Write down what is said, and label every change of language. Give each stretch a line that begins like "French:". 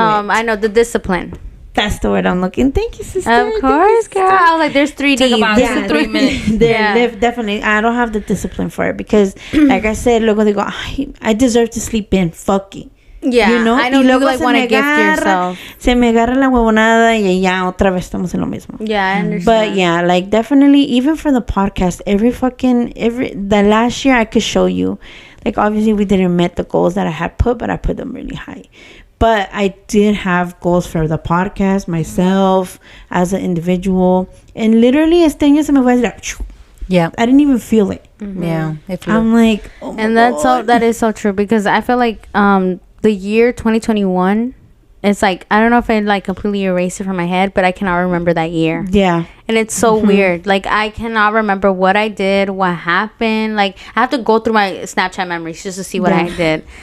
English: I know, the discipline. That's the word I'm looking. Thank you, sister. Of course, girl. I was like, there's 3 Ds. About 3 minutes. Definitely. I don't have the discipline for it because, like I said,
Spanish: luego digo,
English: I deserve to sleep in. Fuck it. Yeah, you know? I know, you like want to gift yourself.
Spanish: Se me agarra la huevonada y ya otra vez estamos en lo mismo.
English: Yeah, I understand. But yeah, like definitely, even for the podcast, the last year I could show you, like obviously we didn't meet the goals that I had put, but I put them really high. But I did have goals for the podcast, myself, as an individual. And literally,
Spanish: este año se me fue
English: like, yeah. I didn't even feel it. Mm-hmm. Yeah. I'm like, oh my and God. that is so true because I feel like the year 2021, it's like, I don't know if I like completely erased it from my head, but I cannot remember that year. Yeah. And it's so weird. Like, I cannot remember what I did, what happened. Like, I have to go through my Snapchat memories just to see what I did.